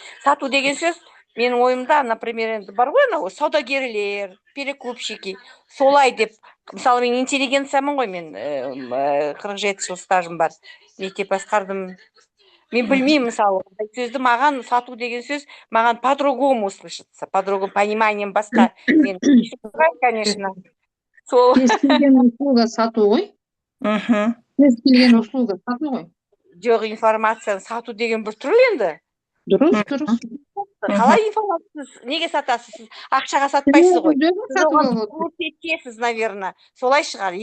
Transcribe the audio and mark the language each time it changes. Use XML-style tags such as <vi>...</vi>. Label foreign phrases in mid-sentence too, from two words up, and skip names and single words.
<kk>Сату деген сөз, менің ойымда, например, енді бар ғой, саудагерлер, перекупщики, солай деп. Мысалы, мен интеллигенциямын ғой, мен 47 жыл стажым бар. Мектеп басқардым. Мен білмеймін, мысалы, сөзді маған сату деген сөз, маған</kk> <ru>по-другому слышится, по-другому пониманием</ru> <kk>басқа. Мен конечно. Кез келген услуга сату ғой. Кез келген услуга сату ғой. Жоқ, информацияны сату деген бір түрлі енді. Дұрыс. Қалай информациясыз? Неге сатасыз? Ақшаға сатпайсыз ғой. Көрсетесіз, наверное. Солай шығар.</kk>